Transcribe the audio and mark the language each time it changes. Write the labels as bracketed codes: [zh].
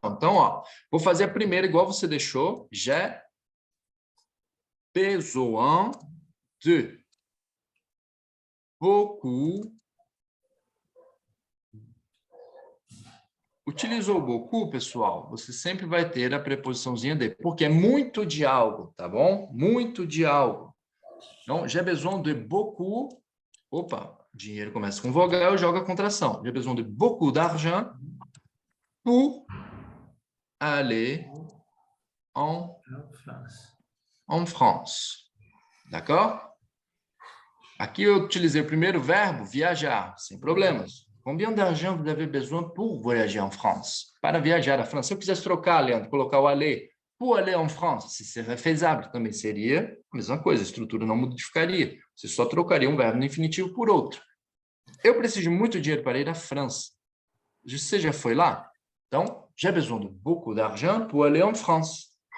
[pt] Então, ó, vou fazer a primeira igual você deixou. [fr] J'ai besoin de beaucoup. [pt] Utilizou beaucoup, pessoal, você sempre vai ter a preposiçãozinha de, porque é muito de algo, tá bom? Muito de algo. [fr] Então, j'ai besoin de beaucoup. [pt] Opa, dinheiro começa com vogal, joga a contração. [fr] J'ai besoin de beaucoup d'argent pour aller en France. D'accord? [pt] Aqui eu utilizei o primeiro verbo, viajar, sem problemas. [fr] Combien d'argent vous avez besoin pour voyager en France? [pt] Para viajar à França. Se eu quisesse trocar, Leandro, colocar o aller, [fr] pour aller en France, [pt] se seria feasible, também seria a mesma coisa, a estrutura não modificaria. Você só trocaria um verbo no infinitivo por outro. Eu preciso de muito dinheiro para ir à França. Você já foi lá? [fr] Então, j'ai besoin de beaucoup d'argent pour aller en France.